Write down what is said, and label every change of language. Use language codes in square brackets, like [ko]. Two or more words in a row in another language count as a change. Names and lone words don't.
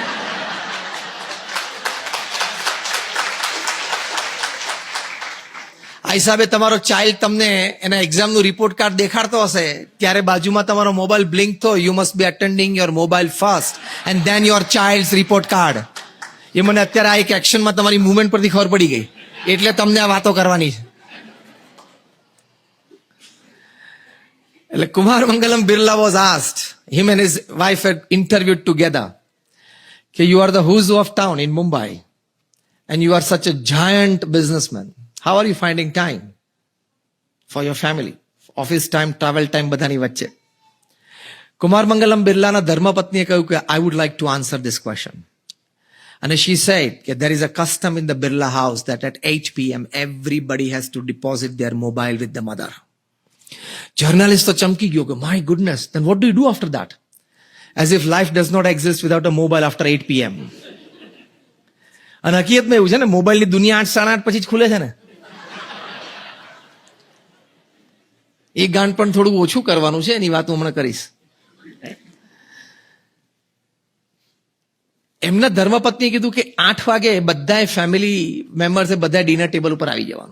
[gu] આ હિસાબે તમારો ચાઇલ્ડ તમને એના એક્ઝામનું [en] report card [gu] દેખાડતો હશે ત્યારે બાજુમાં તમારો મોબાઈલ બ્લિંક થયો. [en] you must be attending your mobile first and then your child's report card. [gu] એ મને અત્યારે આ એક એક્શનમાં તમારી મુવમેન્ટ પરથી ખબર પડી ગઈ, એટલે તમને આ વાતો કરવાની છે. [en] એટલે કુમાર મંગલમ બિરલા was asked, him and his wife had interviewed together, કે you are the who's who of town in Mumbai and you are such a giant businessman. How are you finding time for your family? Office time, travel time [gu] બધાની વચ્ચે. કુમાર મંગલમ બિરલાના ધર્મપત્નીએ કહ્યું કે [en] I would like to answer this question. And she said that there is a custom in the Birla house that at 8 p.m. everybody has to deposit their mobile with the mother. Journalist [gu] તો ચમકી ગયો કે [en] my goodness, then what do you do after that? As if life does not exist without a mobile after 8 p.m. [gu] અને હકીકતમાં એવું છે ને, મોબાઈલની દુનિયા 8, 8:30 પછી જ ખુલે છે ને. એ ગાન પણ થોડું ઓછું કરવાનું છે, એની વાત હું હમણાં કરીશ. એમના ધર્મપત્નીએ કીધું કે 8 વાગે બધાએ [en] family membersે [gu] બધા [en] dinner table [gu] ઉપર આવી જવાનું.